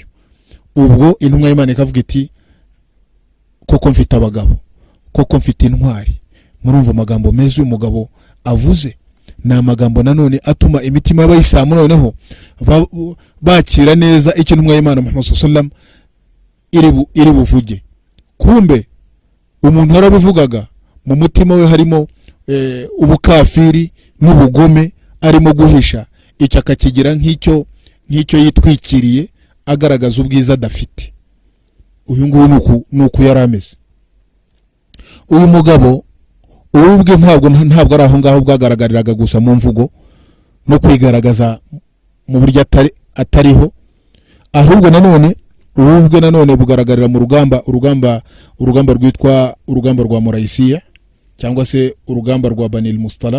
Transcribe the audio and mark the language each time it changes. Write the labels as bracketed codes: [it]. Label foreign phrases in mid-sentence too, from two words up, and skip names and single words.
[rw] Ubwo intumwa y'Imana ikavuga iti, koko mfite abagabo, koko mfite intwari. Murumva amagambo meza uyu mugabo avuze, ni amagambo nanone atuma imitima y'abayisilamu noneho bakira neza icyo intumwa y'Imana Muhammad [ar] صلى الله عليه وسلم [rw] iri buvuge. Kumbe umuntu yarabivugaga mu mutima we harimo ubukafiri n'ubugome arimo guhisha, icyo akakigira nk'icyo yitwikiriye agaragaza ubwiza adafite. Uyu nguyu nuko yari ameze. Uyu mugabo ubwe ntabwo ari aho ngaho bwagaragariraga gusa mu mvugo no kwigaragaza mu buryo atariho, ahubwo nanone bugaragarira mu urugamba rwitwa urugamba rwa Murayisiya cyangwa se urugamba rwa Banil Mustalaq.